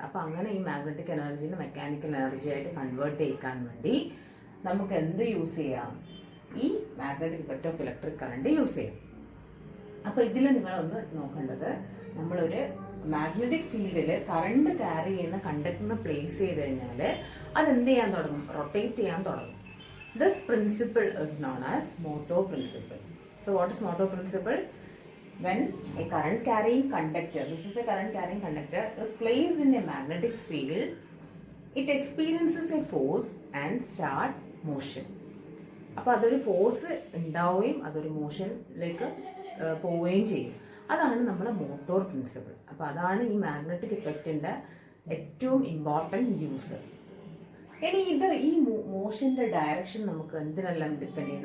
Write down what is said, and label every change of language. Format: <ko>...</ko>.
<ml>അപ്പം അങ്ങനെ ഈ മാഗ്നറ്റിക് എനർജീനെ മെക്കാനിക്കൽ എനർജി ആയിട്ട് കൺവേർട്ട് ചെയ്യിക്കാൻ വേണ്ടി നമുക്ക് എന്ത് യൂസ് ചെയ്യാം, ഈ magnetic effect of electric current use ചെയ്യാം. അപ്പോൾ ഇതിൽ നിങ്ങളൊന്ന് നോക്കേണ്ടത്, നമ്മളൊരു മാഗ്നറ്റിക് ഫീൽഡിൽ കറണ്ട് ക്യാരി ചെയ്യുന്ന കണ്ടക്ടറിനെ പ്ലേസ് ചെയ്ത് കഴിഞ്ഞാൽ അതെന്ത് ചെയ്യാൻ തുടങ്ങും, റൊട്ടേറ്റ് ചെയ്യാൻ തുടങ്ങും.</ml> <en>This principle is known as motor principle. So what is motor principle? When a current carrying conductor, this is a current carrying conductor, is placed in a magnetic field, it experiences a force and start motion.</en> <ml>അപ്പോൾ അതൊരു force ഉണ്ടാവുകയും അതൊരു മോഷനിലേക്ക് പോവുകയും ചെയ്യും. അതാണ് നമ്മുടെ motor principle. അപ്പോൾ അതാണ് ഈ മാഗ്നറ്റിക് ഇഫക്റ്റിൻ്റെ ഏറ്റവും ഇമ്പോർട്ടൻറ്റ് യൂസ്. ഇനി ഈ മോഷൻ്റെ ഡയറക്ഷൻ നമുക്ക് എന്തിനെല്ലാം ഡിപ്പെൻഡ് ചെയ്യും?</ml>